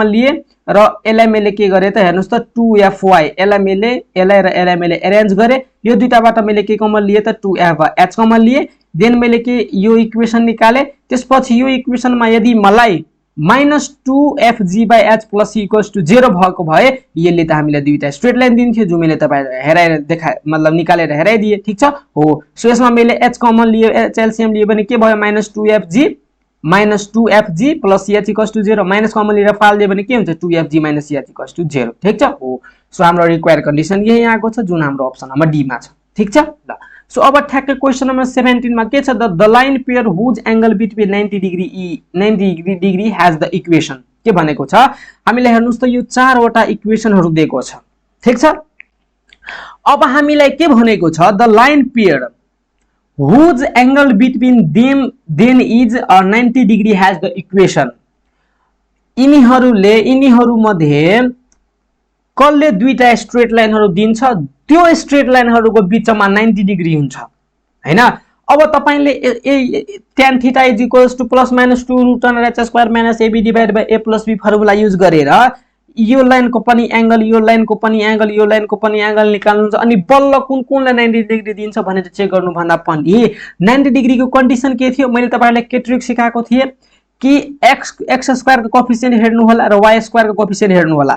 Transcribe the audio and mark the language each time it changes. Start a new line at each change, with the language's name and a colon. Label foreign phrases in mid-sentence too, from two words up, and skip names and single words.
Nepali: लिए र यसलाई मैले के गरे त हेर्नुस् त 2fy यसलाई मैले अरेन्ज गरे यो दुईटाबाट मैले के कमन लिए त 2f कमन लिए देन मैले के यो इक्वेसन निकाले त्यसपछि यो इक्वेसनमा यदि मलाई
English: minus 2fg by h plus c equals to 0
Nepali: भएको भए यसले त हामीलाई दुईटा
English: straight line
Nepali: दिन्थ्यो जो मैले तपाईहरुलाई हेराएर देखाए मतलब निकालेर हेराइदिए ठीक छ हो सो यसमा मैले h कमन लिए h एलसीएम लिए भने के भयो माइनस
English: 2fg plus ch equals to 0 minus common
Nepali: लिएर फाल दिए भने के हुन्छ
English: 2fg minus ch equals to 0
Nepali: ठीक छ हो सो हाम्रो
English: required condition
Nepali: यही आएको छ जुन हाम्रो
English: option number D
Nepali: मा छ ठीक छ ल सो अब ठ्याक्कै
English: question number 17
Nepali: मा के छ
English: the line pair whose angle between 90 degree has the equation
Nepali: के भनेको छ हामीले हेर्नुस् त यो चारवटा इक्वेसनहरु दिएको छ ठीक छ अब हामीलाई के भनेको छ
English: the line pair whose angle between them is 90 degree has the equation
Nepali: यिनीहरु मध्ये कसले दुईटा
English: straight lineहरु
Nepali: दिन्छ त्यो
English: straight lineहरुको
Nepali: बीचमा 90 डिग्री हुन्छ हैन अब तपाईले
English: tan theta =
Nepali: +- 2 √h² - ab / a + b
English: formula use
Nepali: गरेर यो लाइनको पनि एंगल, यो लाइनको पनि एंगल, यो लाइनको पनि एंगल निकाल्नुहुन्छ अनि बल्ल कुन कुनलाई 90 डिग्री दिन्छ भनेर चेक गर्नु भन्दा पनि 90 डिग्री को कन्डिसन के थियो मैले तपाईहरुलाई के ट्रिक सिकाएको थिए कि x स्क्वायर को कोएफिसिएन्ट हेर्नु होला र y स्क्वायर को कोएफिसिएन्ट हेर्नु होला।